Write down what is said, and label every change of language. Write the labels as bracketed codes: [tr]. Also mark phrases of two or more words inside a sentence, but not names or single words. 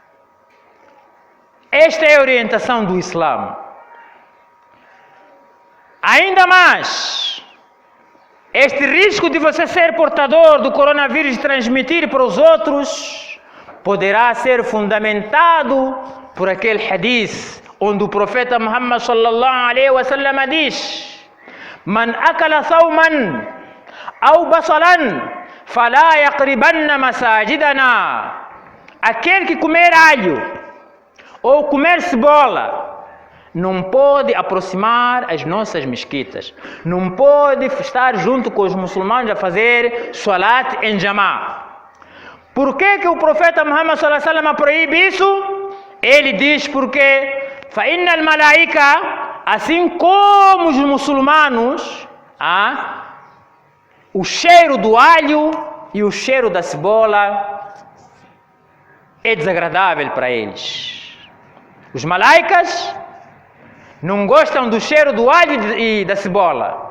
[pt] Esta é a orientação do Islã. Ainda mais, este risco de você ser portador do coronavírus e transmitir para os outros poderá ser fundamentado por aquele hadith onde o profeta Muhammad [ar] صلى الله عليه وسلم [pt] diz: [ar] من أكل ثوما أو بصلا فلا يقربن مساجدنا. [pt] Aquele que comer alho ou comer cebola não pode aproximar as nossas mesquitas, não pode estar junto com os muçulmanos a fazer salat em jamá. Por que o profeta Muhammad [ar] صلى الله عليه وسلم [pt] proíbe isso? Ele diz porque [ar] فَإِنَّ الْمَلَائِكَ, [pt] assim como os muçulmanos, o cheiro do alho e o cheiro da cebola é desagradável para eles. Os malaicas não gostam do cheiro do alho e da cebola.